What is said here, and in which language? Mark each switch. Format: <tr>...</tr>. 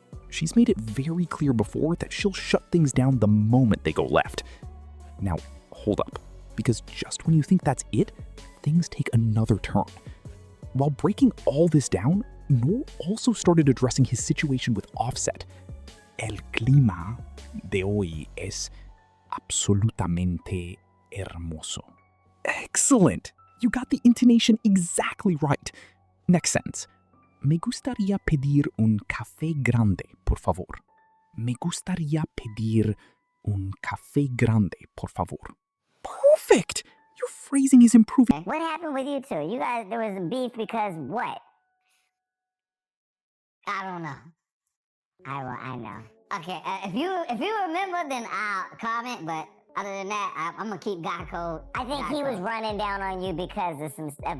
<en>She's made it very clear before that she'll shut things down the moment they go left. Now, hold up, because just when you think that's it, things take another turn. While breaking all this down, Nore also started addressing his situation with Offset.</en> <es>El clima de hoy es absolutamente hermoso.</es> <en>Excellent! You got the intonation exactly right. Next sentence.</en> <es>Me gustaría pedir un café grande, por favor. Me gustaría pedir un café grande, por favor.</es> <en>Perfect! Your phrasing is improving. What happened with you two? You guys, there was a beef because what? I don't know. I know. Okay, if you remember, then I'll comment. But other than that, I'm gonna keep God code. I think he was running down on you because of some stuff.</en>